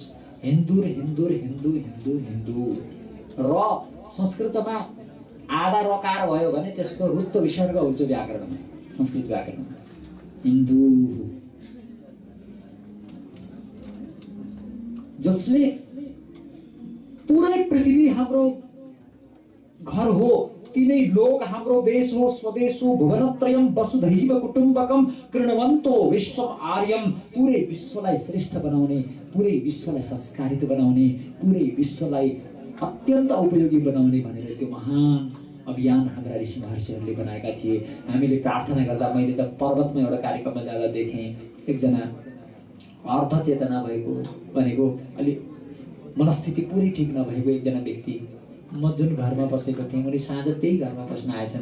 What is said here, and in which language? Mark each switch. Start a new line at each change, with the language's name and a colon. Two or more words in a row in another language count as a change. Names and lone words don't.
Nepali: हिन्दूर हिन्दूर हिन्दू हिन्दू हिन्दू। र संस्कृतमा आधा रकार भयो भने त्यसको रुत्व विसर्ग हुन्छ व्याकरणमा, संस्कृत व्याकरणमा। हिन्दू जसले पुरै पृथ्वी हाम्रो घर हो तिनै लोक हाम्रो देश हो, स्वदेश हो,
Sanskrit: भुवनत्रयम वसुधैव कुटुम्बकम कृण्वन्तो विश्वम आर्यम।
Nepali: पुरै विश्वलाई श्रेष्ठ बनाउने, पुरै विश्वलाई संस्कारित बनाउने, पुरै विश्वलाई अत्यन्त उपयोगी बनाउने भनेर त्यो महान अभियान हाम्रा ऋषि महर्षिहरूले बनाएका थिए। हामीले प्रार्थना गर्दा मैले त पर्वतमा एउटा कार्यक्रममा जाँदा देखेँ, एकजना अर्ध चेतना भएको भनेको अलि मनस्थिति पुरै ठिक नभएको एकजना व्यक्ति, म जुन घरमा बसेको थिएँ उनी साँझ त्यही घरमा बस्न आएछन्।